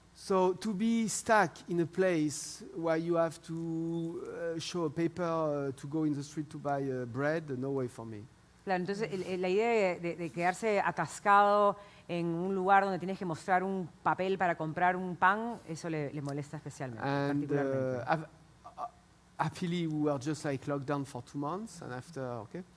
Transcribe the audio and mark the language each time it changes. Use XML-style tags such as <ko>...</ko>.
<en>So to be stuck in a place where you have to show a paper to go in the street to buy bread, no way for me.</en> <es>Claro, entonces la idea de quedarse atascado en un lugar donde tienes que mostrar un papel para comprar un pan, eso le molesta especialmente,</es> <en>And</en> <es>particularmente.</es> <en>happily, we were just like locked down for 2 months, and after, okay.</en>